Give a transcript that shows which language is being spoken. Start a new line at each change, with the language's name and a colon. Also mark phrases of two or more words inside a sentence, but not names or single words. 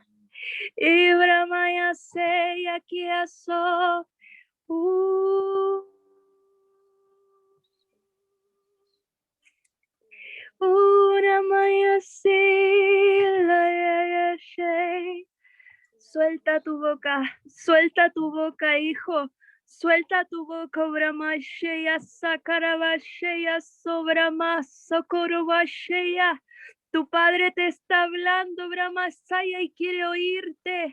Spanish: Ibramaya seya kiaso. Uramaya sila she. Suelta tu boca, hijo. Suelta tu boca, Bramashaya, Sakarabashaya, Sobramas, Sokorobashaya. Tu padre te está hablando, Brahmasaya, y quiere oírte.